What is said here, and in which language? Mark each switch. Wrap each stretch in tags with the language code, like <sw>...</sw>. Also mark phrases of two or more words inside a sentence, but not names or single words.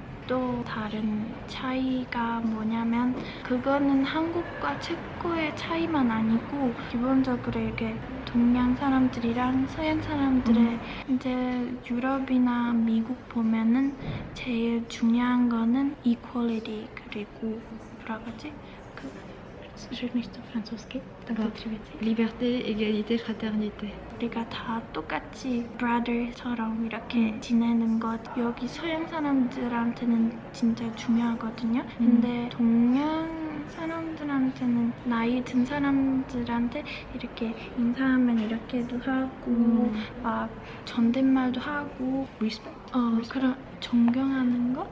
<ko>또 다른 차이가 뭐냐면 그거는 한국과 체코의 차이만 아니고 기본적으로 이렇게 동양 사람들이랑 서양 사람들의 이제 유럽이나 미국 보면은 제일 중요한 거는 equality 그리고 뭐라 그러지?</ko> <fr>Je ne sais pas français. Liberté, égalité, fraternité.</fr> <ko>우리가 다 똑같이 brother처럼 이렇게 지내는 것 여기 서양 사람들한테는 진짜 중요하거든요. 근데 동양 사람들한테는 나이 든 사람들한테 이렇게 인사하면 이렇게도 하고 막 존댓말도 하고 그런 존경하는 것?</ko>